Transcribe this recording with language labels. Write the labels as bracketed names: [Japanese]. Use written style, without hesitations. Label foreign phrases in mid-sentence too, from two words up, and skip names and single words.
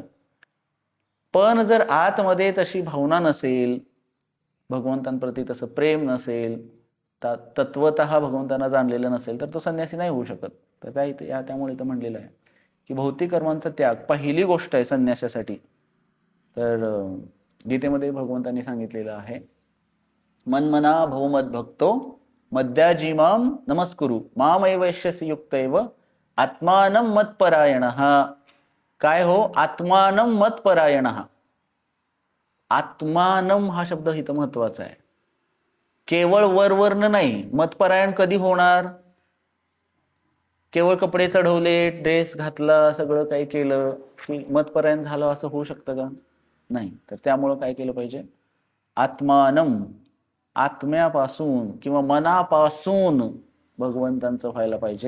[Marathi] पण जर आतमध्ये तशी भावना नसेल, भगवंतांप्रती तसं प्रेम नसेल, तत्वतः भगवंतांना जाणलेलं नसेल, तर तो संन्यासी नाही होऊ शकत. तर त्यामुळे तर म्हणलेलं आहे की भौतिक कर्मांचा त्याग पहिली गोष्ट आहे संन्यासासाठी. तर गीतेमध्ये भगवंतांनी सांगितलेलं आहे, [Sanskrit] मन्मना भवमद भक्तो मद्याजीमाम नमस्कुरु मामैवैश्यसि युक्तैव आत्मानं मत्परायणः. [Marathi] काय हो, [Sanskrit] आत्मानं मत्परायणः. [Marathi] आत्मानं हा शब्द इथं महत्वाचा आहे. केवळ वरवरनं नाही. मतपरायण कधी होणार? केवळ कपडे चढवले, ड्रेस घातला, सगळं काही केलं की मतपरायण झालं असं होऊ शकतं का? नाही. तर त्यामुळं काय केलं पाहिजे, आत्मानं, आत्म्यापासून किंवा मनापासून भगवंतांचं व्हायला पाहिजे.